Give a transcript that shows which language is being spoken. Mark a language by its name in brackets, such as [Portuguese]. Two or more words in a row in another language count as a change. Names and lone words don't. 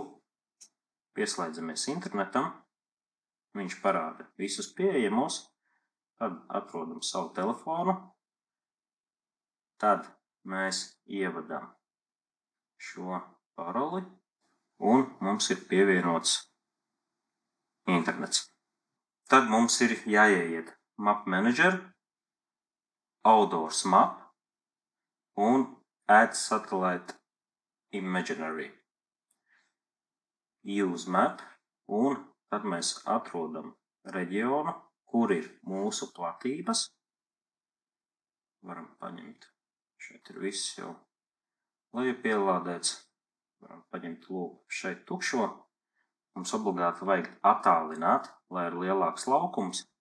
[Latvian] Pieslēdzamies internetam, viņš parāda visus pieejamos, tad atrodam savu telefonu, tad mēs ievadam šo paroli un mums ir pievienots internets. Tad mums ir jāieiet Map Manager, Outdoors Map un Add Satellite Imaginary. Use Map un tad mēs atrodam reģionu, kur ir mūsu platības. Varam paņemt. Šeit ir viss jau lejupielādēts. Varam paņemt lūk šeit tukšo. Mums obligāti vajag attālināt, lai ir lielāks laukums.